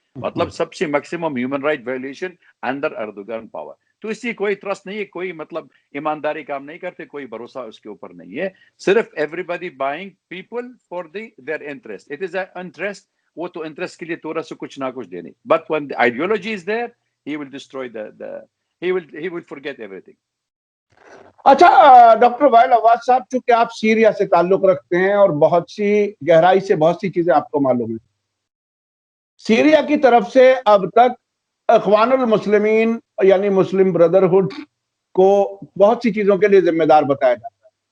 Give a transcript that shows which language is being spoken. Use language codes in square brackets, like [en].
[ur] مطلب سب سے [en] Maximum human right violation under Erdogan power. [ur] تو اس لیے کوئی ٹرسٹ نہیں ہے، کوئی مطلب ایمانداری کام نہیں کرتے، کوئی بھروسہ اس کے اوپر نہیں ہے. [en] صرف everybody buying people for their interest. It is a interest, [ur] وہ تو انٹرسٹ کے لیے تھوڑا سا کچھ نہ کچھ دینے. [en] But when the ideology is there, he will destroy he will forget everything. [ur] اچھا ڈاکٹر وائل عواد صاحب، چونکہ آپ سیریا سے تعلق رکھتے ہیں اور بہت سی گہرائی سے بہت سی چیزیں آپ کو معلوم ہیں، سیریا کی طرف سے اب تک اخوان المسلمین یعنی مسلم بردرہڈ کو بہت سی چیزوں کے لیے ذمہ دار بتایا جاتا ہے.